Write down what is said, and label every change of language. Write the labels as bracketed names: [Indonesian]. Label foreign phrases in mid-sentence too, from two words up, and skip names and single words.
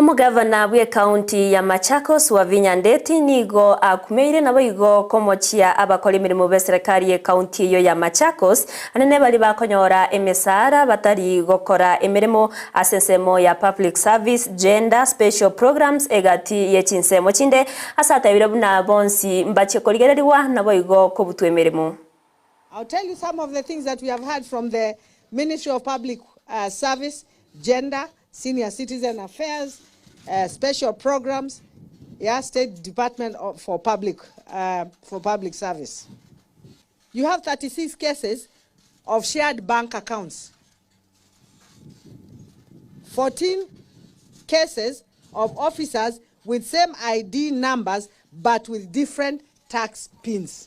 [Gusii] Governor wa county ya Machakos Wavinya Ndeti nigo akumeire nabo igo komochia abakora imirimo be serikali ya county yo ya Machakos anene bali bakonyora emesara batari gukora imirimo asensemo ya [English] public service gender special programs [Gusii] egati yechinsemo chinde asatabira buna bonsi mbache korigereriwa nabo igo kobutwe imirimo. [English] I'll tell you some of the things that we have heard from the Ministry of Public Service, Gender, Senior Citizen Affairs, special programs, State Department for Public Service. You have 36 cases of shared bank accounts, 14 cases of officers with same ID numbers but with different tax pins.